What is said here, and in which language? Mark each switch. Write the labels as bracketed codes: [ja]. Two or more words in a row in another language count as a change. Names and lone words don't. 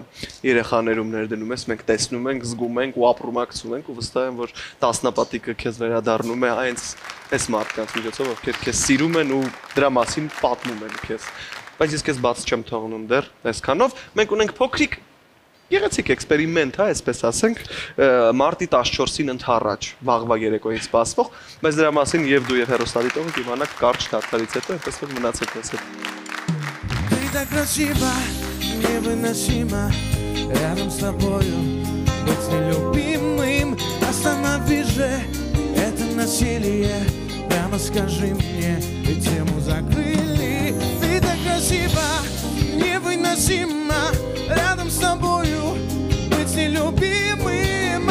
[hy] երեխաներում ներդնում ես, մենք տեսնում ենք, զգում ենք ու ապրումակցում ենք ու վստահ եմ, որ տասնապատիկը քեզ վերադառնում է այս մարդկանց միջոցով, ովքեր քեզ սիրում են ու դրա մասին պատմում են քեզ։ Բայց ես քեզ բաց չեմ թողնում դեռ այսքանով։ Մենք ունենք փոքրիկ գեղեցիկ էքսպերիմենտ, այսպես ասենք, մարտի 14-ին ընդառաջ վաղվա երեկոյից սպասվող, բայց դրա մասին եւ դու եւ հերոստատիտողը կիմանաք կարճ դարձից հետո, այնպես որ մնացեք մեզ հետ։ [ru] Ты так красива, невыносимо рядом с тобою быть нелюбимым. Останови же это насилие, прямо скажи мне, ведь тему закрыли. Ты так красива, невыносимо рядом с тобою быть нелюбимым.